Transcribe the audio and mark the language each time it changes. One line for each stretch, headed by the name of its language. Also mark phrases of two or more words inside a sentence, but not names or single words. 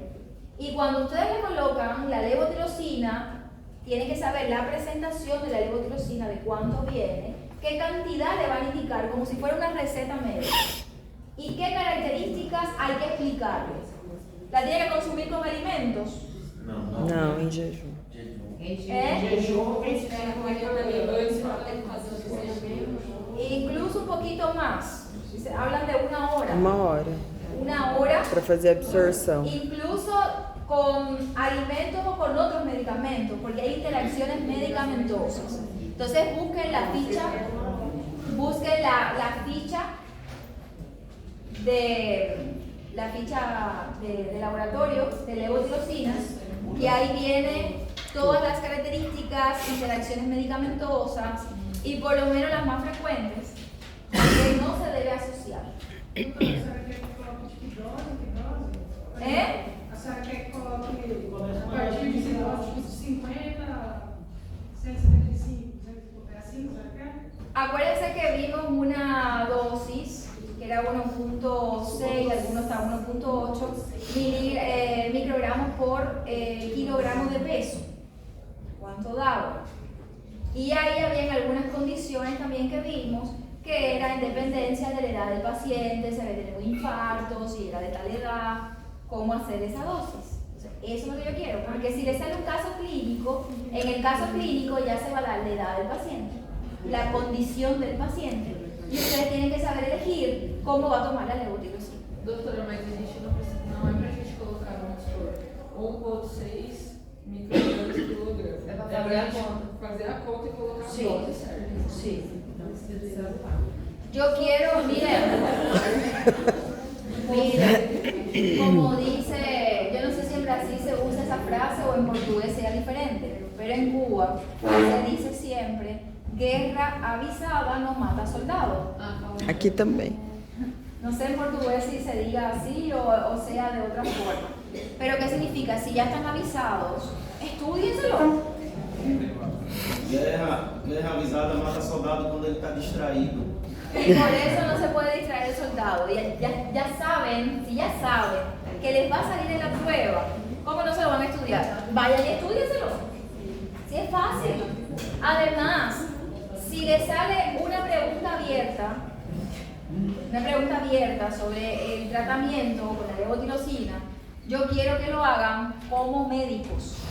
Spanish: Y cuando ustedes le colocan la levotirosina, tienen que saber la presentación de la levotirosina, de cuánto viene, qué cantidad le van a indicar, como si fuera una receta médica. Y qué características hay que explicarles. ¿La tiene que consumir con alimentos?
Portuguese: Não, em jejum.
Spanish: Incluso un poquito más. Hablan de 1 hora. 1 hora. 1 hora.
Portuguese: Para fazer absorção.
Spanish: Incluso con alimentos o con otros medicamentos, porque hay interacciones medicamentosas. Entonces busquen la ficha, de laboratorio de levotirosinas, y ahí vienen todas las características, interacciones medicamentosas y por lo menos las más frecuentes que no se debe asociar.
Portuguese: A senhora quer que coloque a partir de 50, 175, é assim, a senhora quer?
Spanish: Acuérdense que vimos una dosis que era a 1.6, algunos hasta 1.8 microgramos por kilogramo de peso. ¿Cuánto daba? Y ahí habían algunas condiciones también que vimos, que era en dependencia de la edad del paciente, si había tenido un infarto, si era de tal edad, cómo hacer esa dosis. Entonces, eso es lo que yo quiero, porque si le sale un caso clínico, en el caso clínico ya se va a dar la edad del paciente, la condición del paciente, y ustedes tienen que saber elegir cómo va a tomar la levotiroxina.
Portuguese: Doutora, mas a gente não precisa, não é pra gente colocar, vamos supor, 1.6 microgramas por quilograma. É pra É fazer pra a gente conta. fazer a conta e colocar a Sim. dose certa.
Spanish: Sí. Yo quiero, miren, como dice, yo no sé si en Brasil se usa esa frase o en portugués sea diferente, pero en Cuba se dice siempre, guerra avisada no mata soldado.
Portuguese: Aqui também.
Spanish: No sé en portugués si se diga así o sea de otra forma. Pero ¿qué significa? Si ya están avisados, estudienselo.
Portuguese: Guerra avisada mata soldado quando ele está distraído.
Spanish: Y por eso no se puede distraer el soldado. Ya saben, si ya saben que les va a salir en la prueba, ¿cómo no se lo van a estudiar? Vayan y estudienselo. Si es fácil. Además, si les sale una pregunta abierta sobre el tratamiento con la levotiroxina, yo quiero que lo hagan como médicos.